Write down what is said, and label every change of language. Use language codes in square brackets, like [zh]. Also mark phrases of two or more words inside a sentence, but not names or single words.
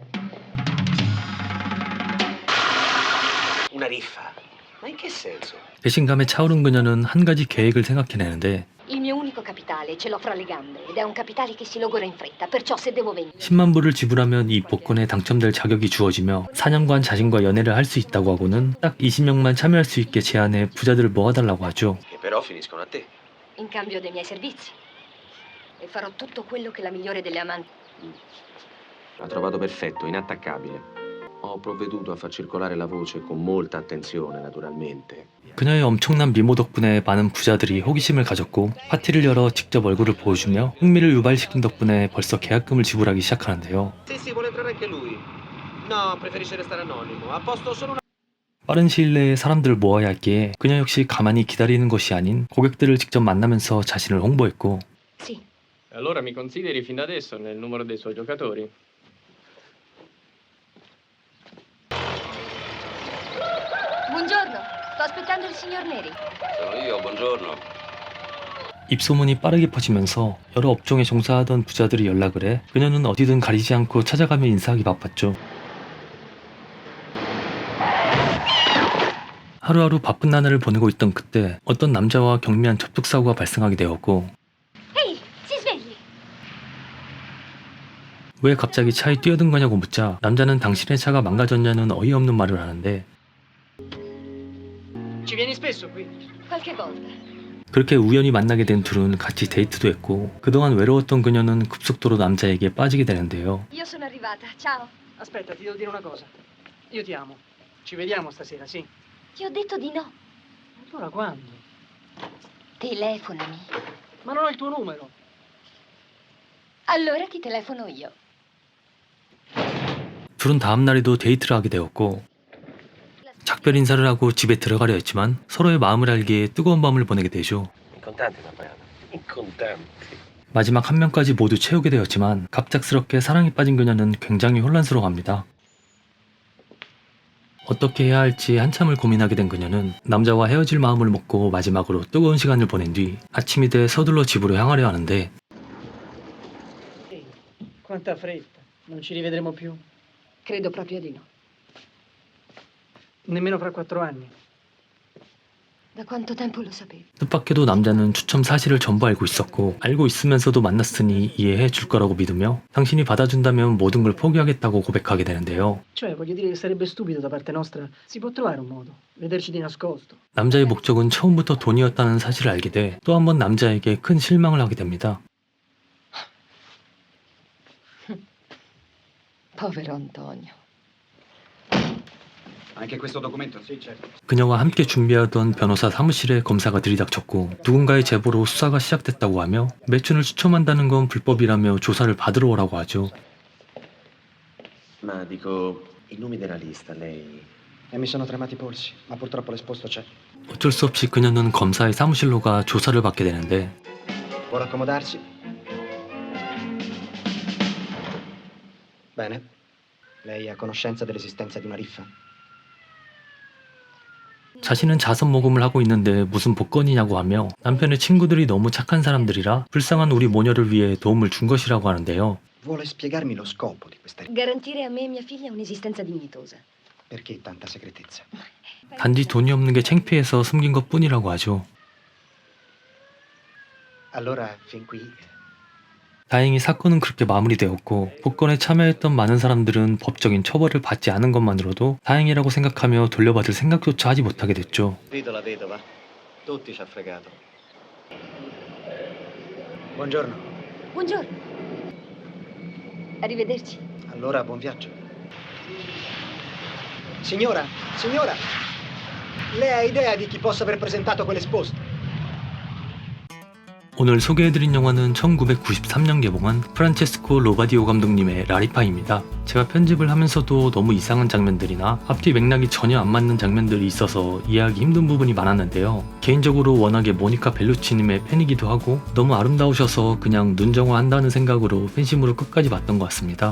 [it] Una riffa. Ma in che senso? [ko] 배신감에 차오른 그녀는 한 가지 계획을 생각해내는데 [it] Il mio unico capitale ce l'ho fra le gambe ed è un capitale che si logora in fretta, perciò se devo vendere... [ko] 10만 불을 지불하면 이 복권에 당첨될 자격이 주어지며 4년간 자신과 연애를 할 수 있다고 하고는 딱 20명만 참여할 수 있게 제안해 부자들을 모아달라고 하죠. [it] Che però finiscono a te. In cambio dei miei servizi. E farò tutto quello che la migliore delle amanti... L'ha trovato perfetto, inattaccabile. Ho provveduto a far circolare la voce con molta attenzione, naturalmente. [ko] 그녀의 엄청난 미모 덕분에 많은 부자들이 호기심을 가졌고 파티를 열어 직접 얼굴을 보여주며 흥미를 유발시킨 덕분에 벌써 계약금을 지불하기 시작하는데요. [it] Sì, vuole entrare anche lui. No, preferisce restare anonimo. Ha posto solo una... [ko] 빠른 시일 내에 사람들을 모아야 했기에 그녀 역시 가만히 기다리는 것이 아닌 고객들을 직접 만나면서 자신을 홍보했고 [it] Sì. Allora mi consideri fin da adesso nel numero dei suoi giocatori? Buongiorno, sto aspettando il signor Neri. Sono io, buongiorno. [ko] 입소문이 빠르게 퍼지면서 여러 업종에 종사하던 부자들이 연락을 해 그녀는 어디든 가리지 않고 찾아가며 인사하기 바빴죠. 하루하루 바쁜 나날을 보내고 있던 그때 어떤 남자와 경미한 접촉사고가 발생하게 되었고 [it] Ehi, si svegli! [ko] 왜 갑자기 차에 뛰어든 거냐고 묻자 남자는 당신의 차가 망가졌냐는 어이없는 말을 하는데 [it] Ci vieni spesso qui? Qualche volta. [ko] 그렇게 우연히 만나게 된 둘은 같이 데이트도 했고 그동안 외로웠던 그녀는 급속도로 남자에게 빠지게 되는데요. [it] Io sono arrivata, ciao. Aspetta, ti devo dire una cosa. Io ti amo. Ci vediamo stasera, sì? Ti ho detto di no. Allora quando? Telefonami. Ma non ho il tuo numero. Allora ti telefono io. [ko] 둘은 다음 날에도 데이트를 하게 되었고 작별 인사를 하고 집에 들어가려 했지만 서로의 마음을 알기에 뜨거운 밤을 보내게 되죠. [it] In contanti l'ha pagata. In contanti. [ko] 마지막 한 명까지 모두 채우게 되었지만 갑작스럽게 사랑에 빠진 그녀는 굉장히 혼란스러워합니다. 어떻게 해야 할지 한참을 고민하게 된 그녀는 남자와 헤어질 마음을 먹고 마지막으로 뜨거운 시간을 보낸 뒤 아침이 돼 서둘러 집으로 향하려 하는데 [it] Ehi, quanta fretta. Non ci rivedremo più. Credo proprio di no. Nemmeno fra 4 anni. Da quanto tempo lo sapevi? [ko] 뜻밖에도 남자는 추첨 사실을 전부 알고 있었고 알고 있으면서도 만났으니 이해해 줄 거라고 믿으며 당신이 받아준다면 모든 걸 포기하겠다고 고백하게 되는데요. [it] Cioè, voglio dire che sarebbe stupido da parte nostra. Si può trovare un modo. Vederci di nascosto. [ko] 남자의 목적은 처음부터 돈이었다는 사실을 알게 돼 또 한 번 남자에게 큰 실망을 하게 됩니다. [it] Povero Antonio. Anche questo documento? Sì, certo. [ko] 그녀와 함께 준비하던 변호사 사무실에 검사가 들이닥쳤고 누군가의 제보로 수사가 시작됐다고 하며 매춘을 추첨한다는 건 불법이라며 조사를 받으러 오라고 하죠. [it] Ma dico, i nomi della lista, lei... Mi sono tremati i polsi, ma purtroppo l'esposto c'è. [ko] 어쩔 수 없이 그녀는 검사의 사무실로 가 조사를 받게 되는데 [it] Vuole accomodarsi? Bene. Lei è a conoscenza dell'esistenza di una riffa? [ko] 자신은 자선 모금을 하고 있는데 무슨 복권이냐고 하며 남편의 친구들이 너무 착한 사람들이라 불쌍한 우리 모녀를 위해 도움을 준 것이라고 하는데요. [it] Vuole spiegarmi lo scopo di questa riffa? Garantire a me e mia figlia un'esistenza dignitosa. Perché tanta segretezza? [ko] 단지 돈이 없는 게 창피해서 숨긴 것 뿐이라고 하죠. [it] Allora, fin qui... [ko] 다행히 사건은 그렇게 마무리되었고 복권에 참여했던 많은 사람들은 법적인 처벌을 받지 않은 것만으로도 다행이라고 생각하며 돌려받을 생각조차 하지 못하게 됐죠. [it] Vedo la vedova. Tutti ci ha fregato. Buongiorno. Buongiorno. Arrivederci. Allora, buon viaggio. Signora, signora! Lei ha idea di chi possa aver presentato quell'esposto? [ko] 오늘 소개해드린 영화는 1993년 개봉한 프란체스코 로바디오 감독님의 라리파입니다. 제가 편집을 하면서도 너무 이상한 장면들이나 앞뒤 맥락이 전혀 안 맞는 장면들이 있어서 이해하기 힘든 부분이 많았는데요. 개인적으로 워낙에 모니카 벨루치님의 팬이기도 하고 너무 아름다우셔서 그냥 눈정화 한다는 생각으로 팬심으로 끝까지 봤던 것 같습니다.